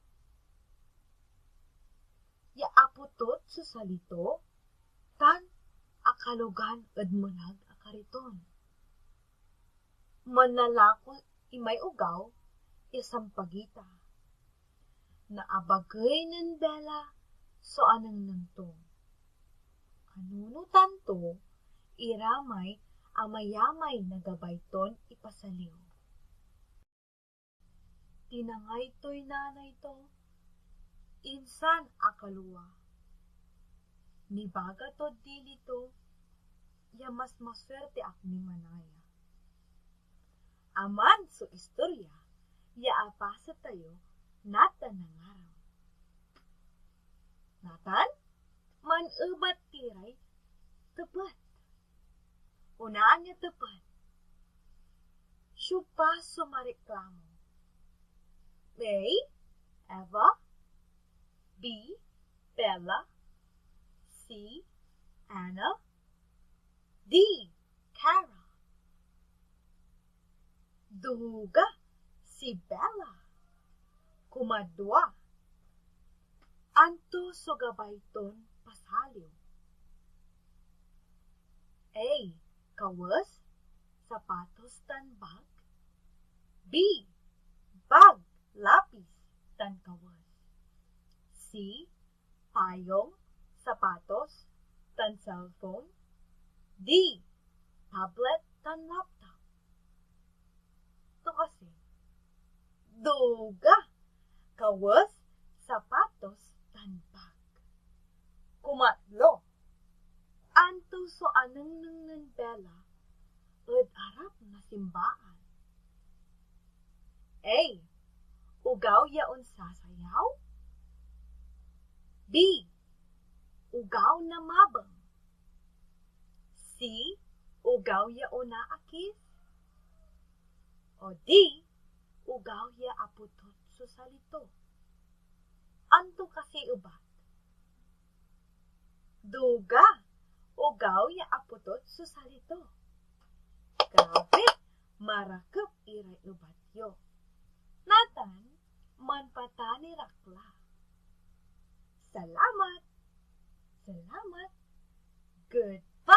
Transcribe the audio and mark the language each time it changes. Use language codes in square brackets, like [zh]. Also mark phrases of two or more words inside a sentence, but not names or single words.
[pag] Yaaputot sa salito, tan akalugan at munag akariton. Manlalako imay ugaw, isang pagita. Naabagay ng Bella, so anang nantong. Anuno tanto, iramay amayamay na gabayton ipasaliw. Tinangay to'y nanay to, insan akaluwa. Nibaga to dilito, ya mas maswerte ak ni manaya. Aman so istorya, ya apasa tayo, natan ng araw. Natan, manubat tiray, tapat. Unaan niya tapat. Siya sumareklamo. A, Eva, B, Bella, C, Anna, D, Cara. Duga si Bella. Kumadwa. Anto so gabayton pasaliw. A, kawas, sapatos tan bag. B, bag, lapis tan kawas. C, payong, sapatos tan cellphone. D, tablet tan laptop. Ito kasi, duga, kawas, sapatos tan bag. Kumatlo, anto so anang ng Bella, at arap na simbaan. A, ugaw yaon sasayaw. B, ugaw na mabang. C, ugaw yaon na akis. O D, ugaw ya aputot so salito. Anto kasi ubat. Duga, ugaw ya aputot susalito. Grabe, marakep iray ubat yo. Natan, manpata ni Rakla. Salamat. Salamat. Good